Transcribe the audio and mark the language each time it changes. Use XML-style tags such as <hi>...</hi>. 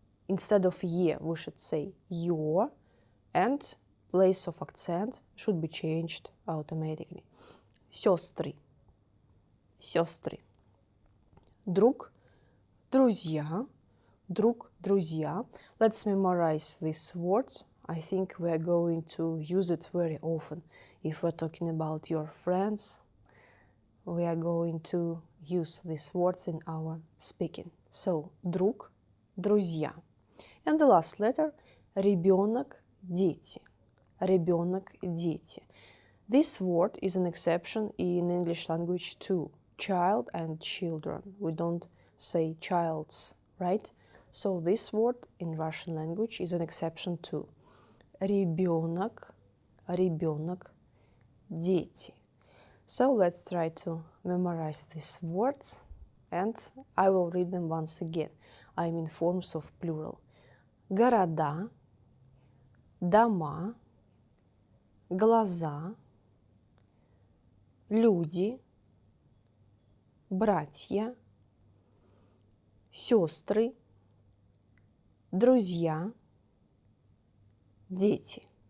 <en>Instead of «е», we should say «ё», and place of accent should be changed automatically.</en> <ru>Сестры. Сестры. Друг. Друзья. Друг, друзья.</ru> <en>Let's memorize this word. I think we are going to use it very often. If we're talking about your friends, we are going to use these words in our speaking.</en> <ru>So, друг, друзья.</ru> <en>And the last letter,</en> <ru>ребенок, дети. Ребенок, дети.</ru> <en>This word is an exception in English language too. Child and children. We don't say childs, right? So this word in Russian language is an exception too.</en> <ru>Ребенок, ребенок, дети.</ru> <en>So let's try to memorize these words, and I will read them once again. I'm in forms of plural.</en> <ru>Города, дома, глаза, люди, братья, сестры, друзья, дети.</ru>